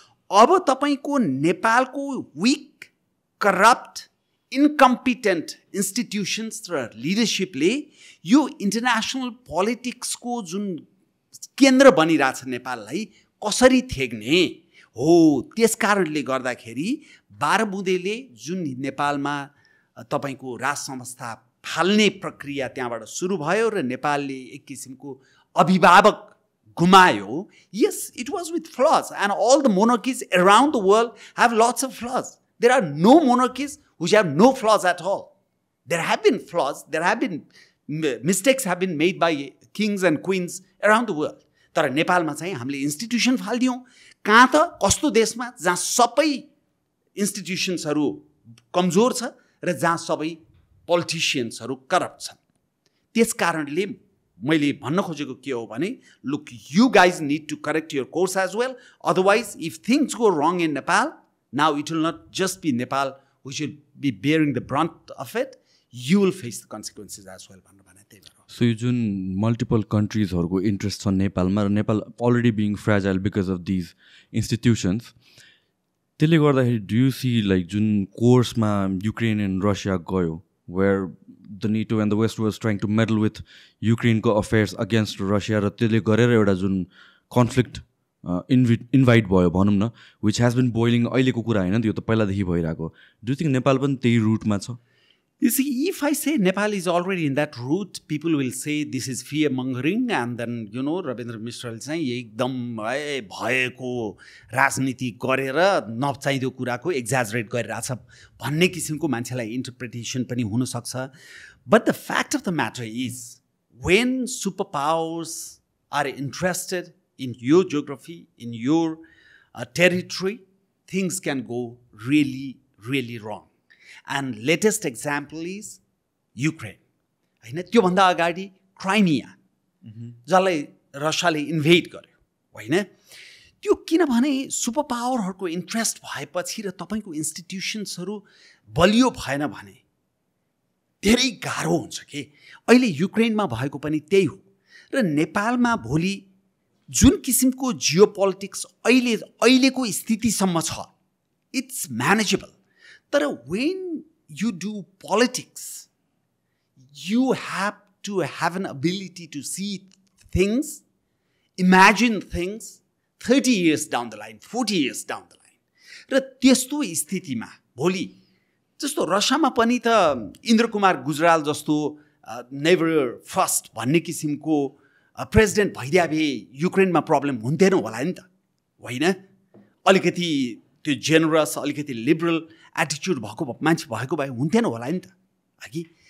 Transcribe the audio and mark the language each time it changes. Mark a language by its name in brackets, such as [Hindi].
[Nepali] अब तपाईँको नेपालको विक, करप्ट, इन्कम्पिटेन्ट इन्स्टिट्युसन्स र लिडरसिपले यो इन्टरनेसनल पोलिटिक्सको जुन केन्द्र बनिरहेछ नेपाललाई कसरी थेग्ने हो। त्यस कारणले गर्दाखेरि 12 बुँदेले जुन नेपालमा तपाईँको राज संस्था फाल्ने प्रक्रिया त्यहाँबाट सुरु भयो र नेपालले एक किसिमको अभिभावक गुमायो। [English] Yes, it was with flaws and all the monarchies around the world have lots of flaws. There are no monarchies which have no flaws at all. There have been flaws, there have been mistakes have been made by kings and queens around the world. [Nepali] तर नेपालमा चाहिँ हामीले institution फाल्दियौँ। कहाँ त कस्तो देशमा जहाँ सबै इन्स्टिट्युसन्सहरू कमजोर छ र जहाँ सबै पोलिटिसियन्सहरू करप्ट छन्। त्यस कारणले मैले भन्न खोजेको के हो भने [English] Look, you guys need to correct your course as well, otherwise if things go wrong in Nepal, now it will not just be Nepal we should be bearing the brunt of it, you will face the consequences as well. So you [Nepali] जुन multiple countries हरूको interest छ नेपालमा र Nepal [English] already being fragile because of these institutions, [Nepali] त्यसले गर्दाखेरि [English] do you see like [Nepali] जुन कोर्समा Ukraine and Russia गयो, [English] where the NATO and the West was trying to meddle with Ukraine [Nepali] को [English] affairs against Russia, [Nepali] र त्यसले गरेर एउटा जुन conflict इन्भाइट भयो भनौँ न, [English] which has been boiling, [Nepali] अहिलेको कुरा होइन, त्यो त पहिलादेखि भइरहेको। [English] do you think [Nepali] नेपाल पनि त्यही रुटमा छ? [English] You see, if I say Nepal is already in that route, people will say this is fear-mongering, and then, [Nepali] Rabindra Mishra चाहिँ एकदम भएको राजनीति गरेर नचाहिँदो कुराको एक्जाजरेट गरिरहेछ भन्ने किसिमको मान्छेलाई इन्टरप्रिटेसन पनि हुनसक्छ. [English] But the fact of the matter is, when superpowers are interested in your geography, in your territory, things can go really, really wrong. And latest example is Ukraine. [Nepali] हैन, त्योभन्दा अगाडि क्राइमिया जसलाई रसियाले इन्भेड गर्यो, होइन, त्यो किनभने सुपर पावरहरूको इन्ट्रेस्ट भएपछि र तपाईँको इन्स्टिट्युसन्सहरू बलियो भएन भने धेरै गाह्रो हुन्छ के. अहिले युक्रेनमा भएको पनि त्यही हो. र नेपालमा भोलि जुन किसिमको जियो पोलिटिक्स अहिलेको स्थितिसम्म छ, [English] It's manageable. तर when you do politics, you have to have an ability to see things, imagine things 30 years down the line, 40 years down the line. [Nepali] र त्यस्तो स्थितिमा भोलि जस्तो रसियामा पनि त इन्द्र कुमार गुजराल जस्तो नेभर फर्स्ट भन्ने किसिमको प्रेसिडेन्ट भइदिए भए युक्रेनमा प्रब्लम हुन्थेन होला नि त, होइन. अलिकति त्यो जेनरस, अलिकति लिबरल एटिट्युड भएको मान्छे भएको भए हुन्थेन होला नि त, कि.